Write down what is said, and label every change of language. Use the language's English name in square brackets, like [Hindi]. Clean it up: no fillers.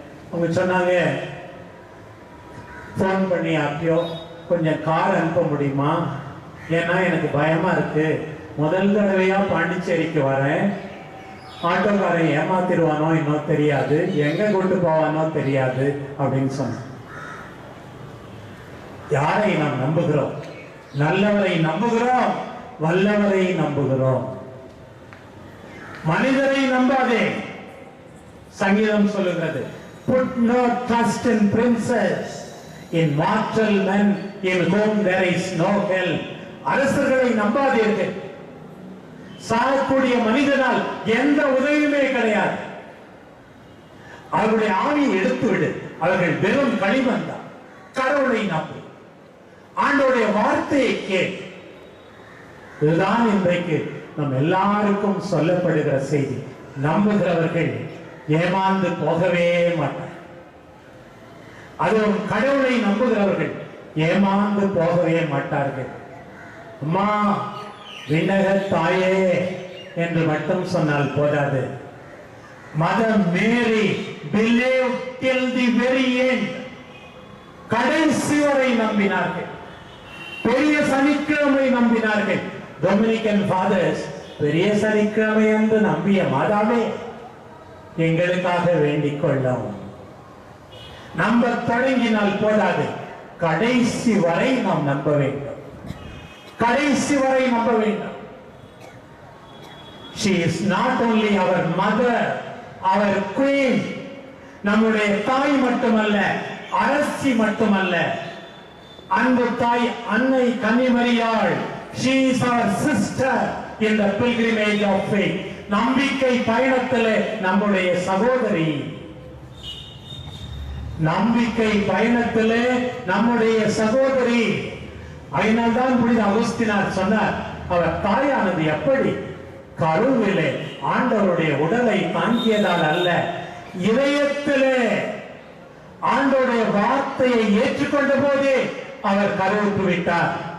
[Tamil] அவங்க சொன்னாங்க, போன் பண்ணி அப்பயோ கொஞ்சம் கார் அனுப்ப முடியுமா, ஏன்னா எனக்கு பயமா இருக்கு, முதல் தடவையா பாண்டிச்சேரிக்கு வரேன், ஆட்டோக்காரன் ஏமாத்திடுவானோ இன்னும் தெரியாது, எங்க கொண்டு போவானோ தெரியாது அப்படின்னு சொன்ன. யாரை நாம் நம்புகிறோம்? நல்லவரை நம்புகிறோம், வல்லவரை நம்புகிறோம், மனிதரை நம்பாதே. சங்கீதம் சொல்லுகிறது, [English] put no trust in princes, in mortal men in whom there is no help. [Tamil] அரசர்களை நம்பாதீர்கள். சாகக்கூடிய மனிதனால் எந்த உதவியுமே கிடையாது. அவருடைய ஆவியை எடுத்து விடு, அவர்கள் வெறும் களிமண்தான். கடவுளை நம்பு, ஆண்டவருடைய வார்த்தையை கேள். இதுதான் இன்றைக்கு நம் எல்லாருக்கும் சொல்லப்படுகிற செய்தி. நம்புகிறவர்கள் ஏமாந்து போகவே மாட்டார். அதுவும் கடவுளை நம்புகிறவர்கள் ஏமாந்து போகவே மாட்டார்கள். அம்மா விண்ணக தாயே என்று மட்டும் சொன்னால் போதாது. [English] Mother Mary believed till the very end. [Tamil] கடைசி வரை நம்பினார்கள். பெரிய சனிக்கிழமை நம்பினார்கள். டொமினிக்கன் ஃபாதர்ஸ் பெரிய சனிக்கிழமை என்று நம்பிய மாதாவே எங்களுக்காக வேண்டிக் கொள்ளவும். நம்ப தொடங்கினால் போதாது, கடைசி வரை நாம் நம்ப வேண்டும். கடைசி வரை நம்ப வேண்டும். [English] She is not only our mother, our queen. [Tamil] நம்முடைய தாய் மட்டுமல்ல, அரசி மட்டுமல்ல, அன்பு தாய் அன்னை கன்னிமரியாள். [English] She is our sister in the pilgrimage of faith. [Tamil] நம்பிக்கை பயணத்திலே நம்முடைய சகோதரி. நம்பிக்கை பயணத்திலே நம்முடைய சகோதரி. அதனால்தான் புனித அகுஸ்தினார் சொன்னார், அவர் தாயானது எப்படி கருவிலே ஆண்டவருடைய உடலை தாங்கியதால் அல்ல, இதயத்திலே ஆண்டவருடைய வார்த்தையை ஏற்றுக்கொண்ட போதே அவர் கருவுற்று விட்டார்.